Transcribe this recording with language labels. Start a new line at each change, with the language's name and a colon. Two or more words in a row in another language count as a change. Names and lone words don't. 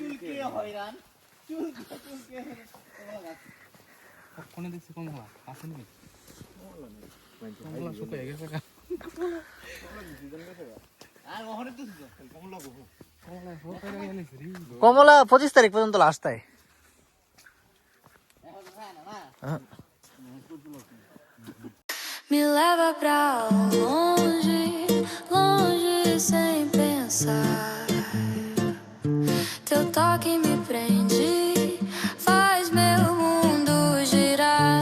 Bangla: কোনে দেখছি কমলা আছে নাকি? কমলা শুকায় গেছে কা? কমলা 25 তারিখ পর্যন্ত লাস্ট তাই।
Portuguese: Me leva pra longe, longe sem pensar. Teu toque me prende, faz meu mundo girar.